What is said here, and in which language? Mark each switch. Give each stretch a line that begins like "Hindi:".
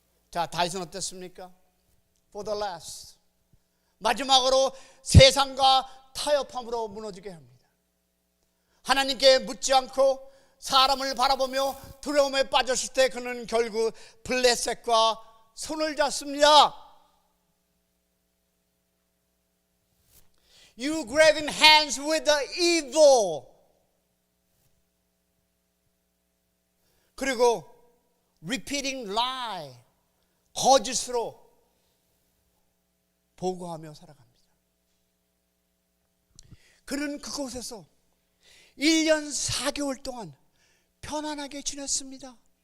Korean: 자, 다윗은 어땠습니까?
English: For the last,
Korean: 마지막으로 세상과 타협함으로 무너지게 합니다. 하나님께 묻지 않고 사람을 바라보며 두려움에 빠졌을 때 그는 결국 블레셋과 손을 잡습니다.
English: You grabbing hands with the evil.
Korean: 그리고
English: repeating lie,
Korean: 거짓으로 보고하며 살아갑니다. 그는 그곳에서 1년 4개월 동안 편안하게 지냈습니다.